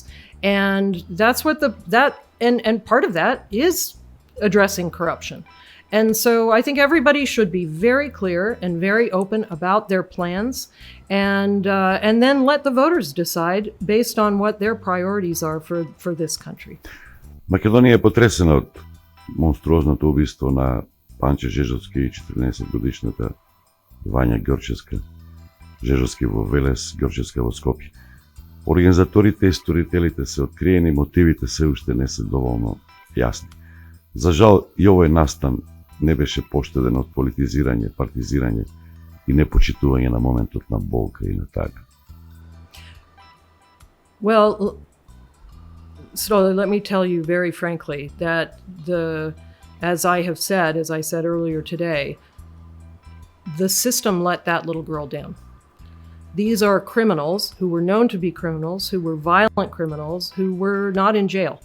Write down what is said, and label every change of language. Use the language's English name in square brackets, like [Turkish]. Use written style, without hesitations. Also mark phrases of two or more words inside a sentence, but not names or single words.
[English] And that's what and part of that is addressing corruption. And so I think everybody should be very clear and very open about their plans, and then let the voters decide based on what their priorities are for this country. [Macedonian] Македонија е потресена од монструозното убиство на Панче Жежовски и 14 годишната Вања Ѓорчевска, Жежовски во Велес, Ѓорчевска во Скопје. Организаторите и сторителите се откриени, мотивите се уште не се доволно јасни. За жал, и овој настан не беше поштеден од политизирање, партизирање и непочитување на моментот на болка и на тага. [English] Well, so let me tell you very frankly that as I said earlier today, the system let that little girl down. These are criminals who were known to be criminals, who were violent criminals, who were not in jail.